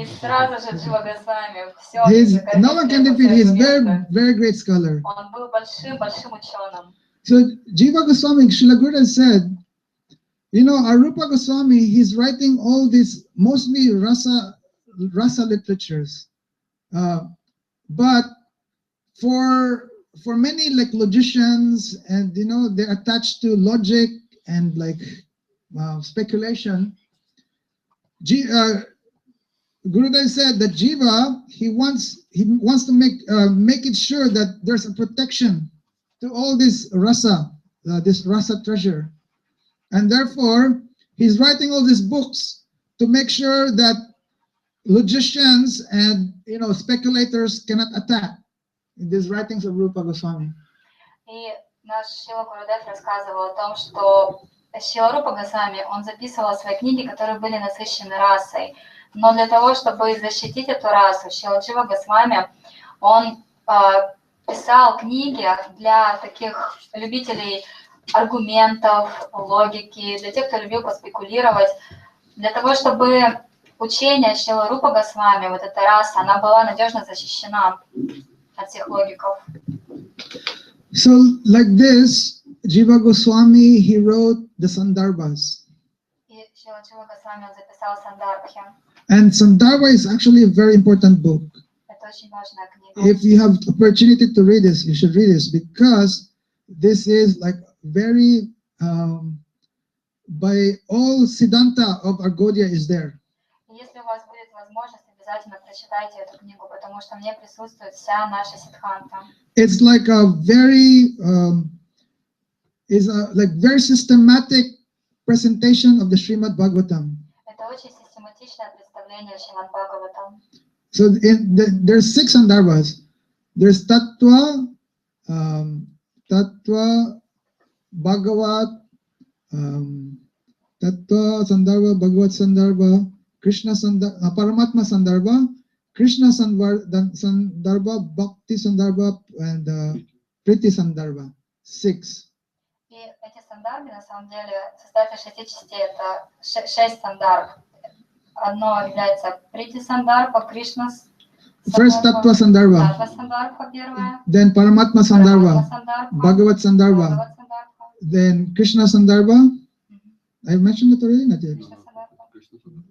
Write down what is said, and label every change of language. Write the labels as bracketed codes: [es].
[ru] И сразу же Джива Госвами все. [en] No one can defeat. He's very great scholar. [ru] Он был большим ученым. [en] So Jiva Goswami, Srila Gurudev said, you know, Arupa Goswami, he's writing all these mostly rasa literatures, but for many like logicians, and you know, they're attached to logic and like speculation. Gurudev said that Jiva, he wants to make it sure that there's a protection to all this rasa treasure, and therefore he's writing all these books to make sure that logicians and, you know, speculators cannot attack these writings of Rupa Goswami. [ru] И наш Шрила Гурудев рассказывал о том, что Шрила Рупа Госвами, он записывал свои книги, которые были насыщены расой. Но для того, чтобы защитить эту расу, Шрила Джива Госвами, он писал книги для таких любителей аргументов, логики, для тех, кто любил поспекулировать, для того, чтобы учение Шрила Рупа Госвами, вот эта раса, она была надежно защищена от всех логиков. [en] So like this, Jiva Goswami, he wrote the Sandarbhas. [ru] И Шрила Джива Госвами, он записал Сандарбхи. [en] And Sandarbha is actually a very important book. [ru] Это очень важная книга. [en] If you have opportunity to read this, you should read this, because this is like very, by all Siddhanta of our Gaudiya is there. [ru] Если у вас будет возможность, обязательно прочитайте эту книгу, потому что в ней присутствует вся наша сиддханта. [en] It's like a very, like very systematic presentation of the Srimad Bhagavatam. [ru] Это очень систематичное представление Шримад Бхагаватам. [en] So there's 6 Sandarbhas. There's Tattva, Bhagavat, Tattva Sandarbha, Bhagavad Sandarbha, Krishna Sandarbha, Paramatma Sandarbha, Krishna Sandarbha, Bhakti Sandarbha, and Priti Sandarbha. 6. [ru] И эти сандарбы, на самом деле, состоят из 6 частей. Это 6 сандарб. Одно является Прити Сандарбха, Кришна [en] First Tattva Sandarbha, [ru] Tattva Sandarбха первая, [en] then Paramatma Sandarbha, [ru] Paramatma Sandarбха, [en] Bhagavad Sandarbha, [ru] Bhagavad Sandarбха, [en] then Krishna Sandarbha. I mentioned it already, not yet. [ru] Krishna Sandarбха,